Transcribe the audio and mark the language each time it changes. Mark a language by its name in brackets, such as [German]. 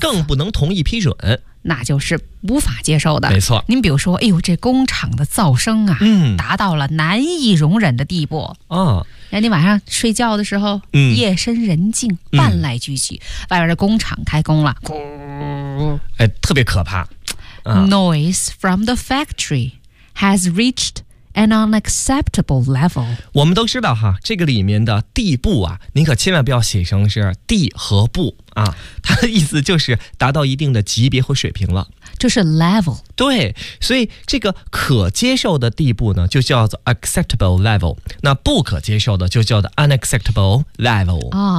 [Chinese] 更不能同意批准。那就是无法接受的，没错。您比如说，哎呦，这工厂的噪声啊，达到了难以容忍的地步。那你晚上睡觉的时候，夜深人静，半来俱去，外边的工厂开工了，特别可怕。 [English] Noise from the factory has reached an unacceptable level。 [Chinese] 我们都知道哈，这个里面的地步啊，您可千万不要写成是地和步。它的意思就是达到一定的级别和水平了，就是 level。对，所以这个可接受的地步呢，就叫做 [English] acceptable level， [Chinese] 那不可接受的就叫做 [English] unacceptable level。